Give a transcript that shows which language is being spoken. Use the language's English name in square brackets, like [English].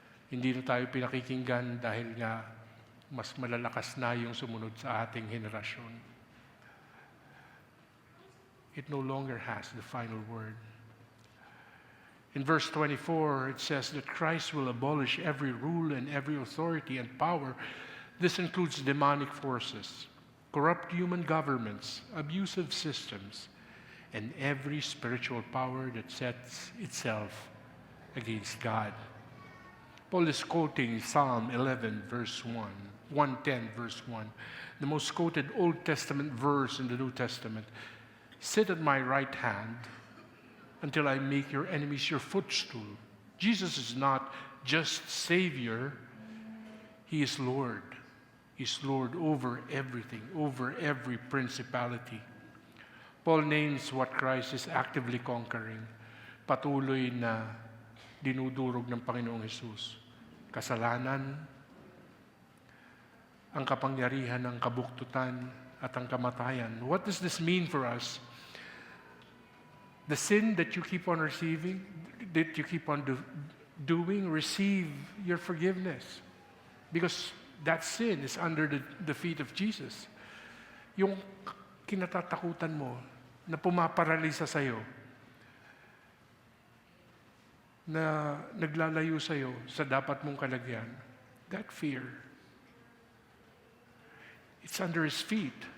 [Filipino] Hindi na tayo pinakikinggan dahil nga mas malalakas na yung sumunod sa ating henerasyon. [English] It no longer has the final word. In verse 24, it says that Christ will abolish every rule and every authority and power. This includes demonic forces, corrupt human governments, abusive systems, and every spiritual power that sets itself against God. Paul is quoting Psalm 11, verse 1, 110, verse 1, the most quoted Old Testament verse in the New Testament. Sit at my right hand until I make your enemies your footstool. Jesus is not just Savior, He is Lord. He's Lord over everything, over every principality. Paul names what Christ is actively conquering. [Filipino] Patuloy na dinudurog ng Panginoong Hesus. Kasalanan, ang kapangyarihan ng kabuktutan at ang kamatayan. [English] What does this mean for us? The sin that you keep on receiving, that you keep on doing, receive your forgiveness. Because that sin is under the feet of Jesus. [Filipino] Yung kinatatakutan mo na pumaparalisa sa'yo, na naglalayo sa'yo sa dapat mong kalagyan, [English] that fear, it's under His feet.